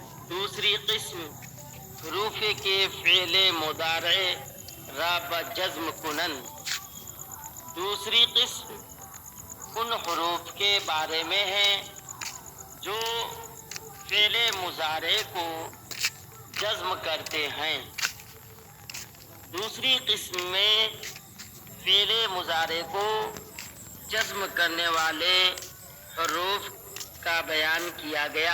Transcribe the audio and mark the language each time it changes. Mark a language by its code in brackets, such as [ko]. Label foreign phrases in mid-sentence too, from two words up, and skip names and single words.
[ur] دوسری قسم [fa] حروف که فعل مضارع را به جزم کنند. [ur] دوسری قسم ان حروف کے بارے میں ہے جو فعل مضارع کو جزم کرتے ہیں. دوسری قسم میں فعل مضارع کو جزم کرنے والے حروف کا بیان کیا گیا.